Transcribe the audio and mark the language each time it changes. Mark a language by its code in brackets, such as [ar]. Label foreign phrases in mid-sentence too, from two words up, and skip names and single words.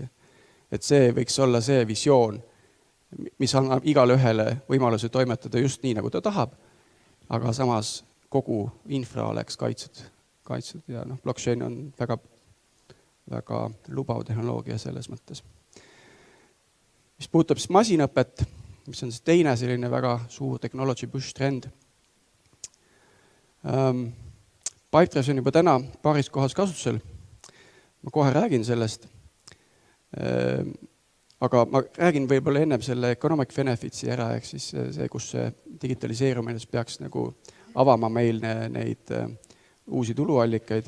[et] Et see võiks olla see visioon, mis annab igale ühele võimaluse toimetada just nii, nagu ta tahab, aga samas kogu infra oleks kaitstud ja blockchain on väga lubav tehnoloogia selles mõttes. Mis puudutab siis masinõpet, mis on siis teine selline väga suur [en] technology push trend. [et] Pipedrive on juba täna paaris kohas kasutusel. Ma kohe räägin sellest. Aga ma räägin võib-olla ennem selle [en] economic benefits'i [et] ära, ehk siis see, kus see digitaliseerumine peaks nagu avama meil neid uusi tuluallikaid.